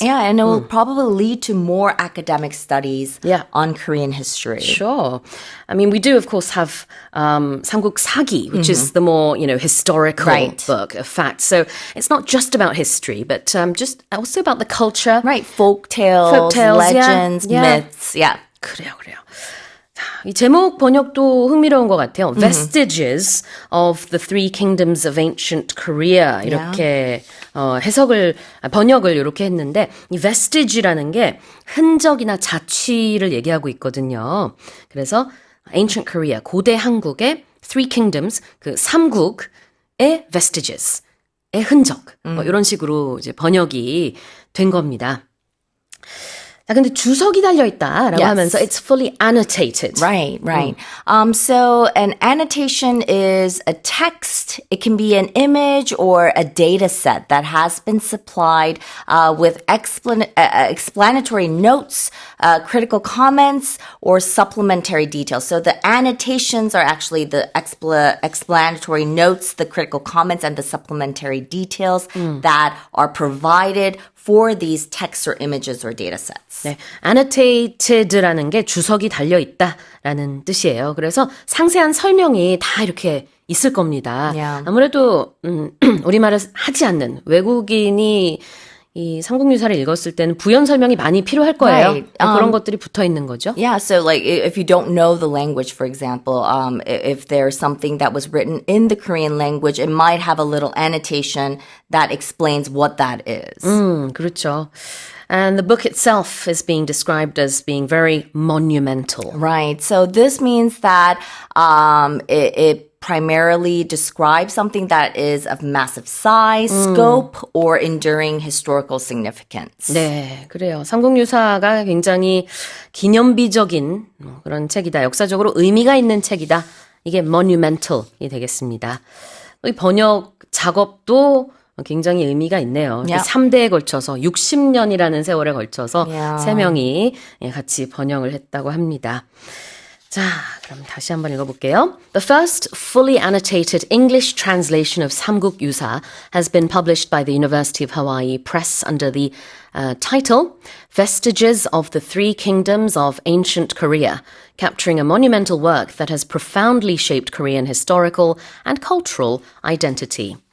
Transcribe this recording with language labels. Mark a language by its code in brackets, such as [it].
[en] Yeah, and it will probably lead to more academic studies on Korean history. Sure. I mean, we do, of course, have 삼국 사기, which is the more, historical book of facts. So it's not just about history, but just also about the culture. Right, folk tales, legends, myths. Yeah. [ko] 그래요. 이 제목 번역도 흥미로운 것 같아요. [en] Vestiges of the Three Kingdoms of Ancient Korea [ko] 이렇게 번역을 이렇게 했는데 이 vestige라는 게 흔적이나 자취를 얘기하고 있거든요. 그래서 Ancient Korea, 고대 한국의 Three Kingdoms, 그 삼국의 vestiges, 의 흔적 이런 식으로 이제 번역이 된 겁니다. 근데 주석이 달려있다라고 하면서 [en] it's fully annotated. Right. So an annotation is a text. It can be an image or a data set that has been supplied with explanatory notes, critical comments, or supplementary details. So the annotations are actually the explanatory notes, the critical comments, and the supplementary details that are provided for these texts or images or data sets. [ko] 네, annoted라는 게 주석이 달려있다라는 뜻이에요. 그래서 상세한 설명이 다 이렇게 있을 겁니다. [en] Yeah. [ko] 아무래도 우리말을 하지 않는 외국인이 이 삼국유사를 읽었을 때는 부연 설명이 많이 필요할 거예요. [en] Right. [ko] 그런 것들이 붙어 있는 거죠. [en] Yeah, so like if you don't know the language, for example, if there's something that was written in the Korean language, it might have a little annotation that explains what that is. [ko] 그렇죠. [en] And the book itself is being described as being very monumental. Right. So this means that it primarily describes something that is of massive size, scope, or enduring historical significance. [ko] 네, 그래요. 삼국유사가 굉장히 기념비적인 그런 책이다. 역사적으로 의미가 있는 책이다. 이게 monumental이 되겠습니다. 이 번역 작업도 굉장히 의미가 있네요. [en] Yeah. [ko] 3대에 걸쳐서 60년이라는 세월에 걸쳐서 [en] Yeah. [ko] 3명이 같이 번역을 했다고 합니다. 자, 그럼 다시 한번 읽어볼게요. [en] The first fully annotated English translation of Samguk Yusa has been published by the University of Hawaii Press under the title Vestiges of the Three Kingdoms of Ancient Korea, capturing a monumental work that has profoundly shaped Korean historical and cultural identity.